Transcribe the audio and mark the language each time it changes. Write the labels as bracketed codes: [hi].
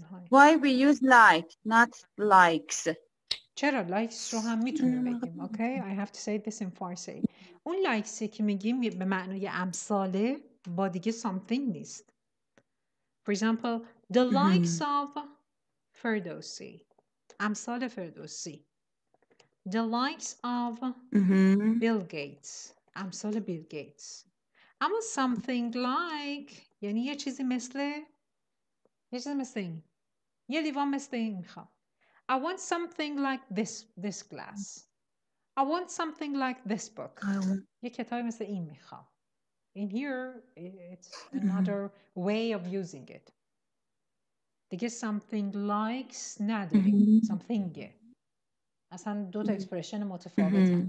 [en] Why we use like, not likes? [fa] چرا likes رو هم میتونیم بگیم. [en] Okay? I have to say this in Farsi. [fa] اون likes که میگیم به معنای امثاله با دیگه something نیست. [en] For example, the likes of Ferdowsi. [fa] امثال فردوسی. [en] The likes of Bill Gates. [fa] امثال بیل گیتس. اما something like یعنی یه چیزی مثل این. یه لیوان مثل این میخوام. [en] I want something like this glass. I want something like this book. [fa] یه کتابی مثل این میخوام. [en] In here, it's another way of using it. [fa] دیگه something likes نداریم. [en] something. [fa] اصلا دو تا اکسپرشن متفاوتن.